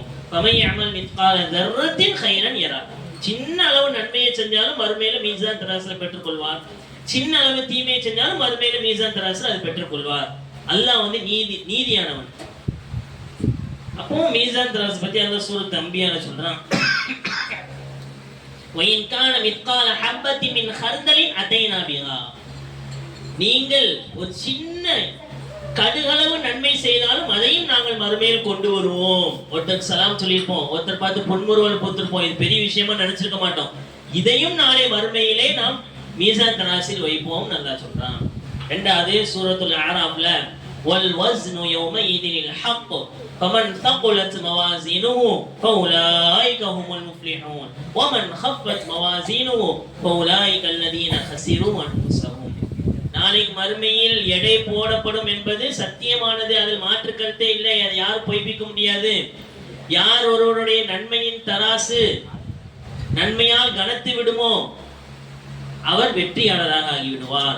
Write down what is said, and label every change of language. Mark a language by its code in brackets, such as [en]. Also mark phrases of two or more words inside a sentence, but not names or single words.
[ar] فمن يعمل مثقال ذرة خيرا يره, [ta] சின்ன அளவு நன்மையை செஞ்சாலும் மறுமையில மீசான் தராசுல பெற்றுக்கொள்வார். சின்ன அளவு தீமையை செஞ்சாலும் மறுமையில மீசான் தராசுல அதை பெற்றுக்கொள்வார். அல்லாஹ் நீதியானவன். அப்போ மீசான் தராசு பத்தி அந்த சூரத் அன்பியால சொல்றான், [ar] وَإِنْ كَانَ مِثْقَالَ حَبَّةٍ مِنْ خَرْدَلٍ أَتَيْنَا بِهَا, [ta] நீங்கள் ஒரு சின்ன கடுகளவு நன்மை செய்தாலும் அதையும் நாங்கள் மறுமையில் கொண்டு வருவோம். ஒருத்தருக்கு சலாம் சொல்லியிருப்போம், ஒருத்தர் பார்த்து பொன்முறுவல் போத்திருப்போம், இது பெரிய விஷயமா நினைச்சிருக்க மாட்டோம். இதையும் நாளை மறுமையிலே நாம் மீசான் தராசில் வைப்போம் நல்லா சொல்றான். இரண்டாவது சூரத்துல் அராஃப்ல, [ar] والوزن يومئذ الحق فمن ثقلت موازينه فاولئك هم المفلحون ومن خفت موازينه فاولئك الذين خسروا انفسهم. [ta] நாளைக்கு மறுமையில் எடை போடப்படும் என்பது சத்தியமானது, அதில் மாற்று கருத்தே இல்லை. அதை யார் பொய்ப்பிக்க முடியாது. யார் ஒருவருடைய நன்மையின் தராசு நன்மையால் கனத்து விடுமோ அவர் வெற்றியாளராக ஆகிவிடுவார்.